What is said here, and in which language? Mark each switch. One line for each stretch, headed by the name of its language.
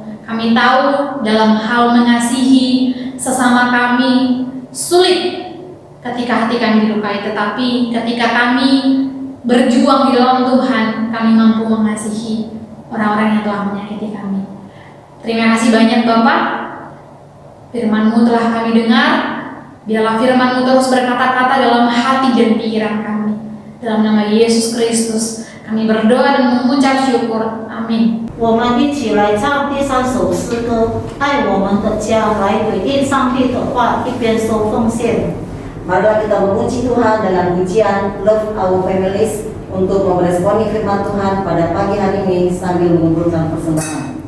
Indonesian: Kami tahu dalam hal mengasihi sesama kami sulit ketika hati kami dilukai, tetapi ketika kami berjuang di dalam Tuhan, kami mampu mengasihi orang-orang yang telah menyakiti kami. Terima kasih banyak Bapak. Firman-Mu telah kami dengar. Biarlah firman-Mu terus berkata-kata dalam hati dan pikiran kami. Dalam nama Yesus Kristus kami berdoa dan mengucap syukur. Amin.
Chinese: 我们一起来唱第3首诗歌，爱我们的家，来回应上帝的话，一边收奉献。
Indonesian: Marilah kita memuji Tuhan dengan pujian Love Our Families untuk meresponi firman Tuhan pada pagi hari ini sambil mengumpulkan persembahan.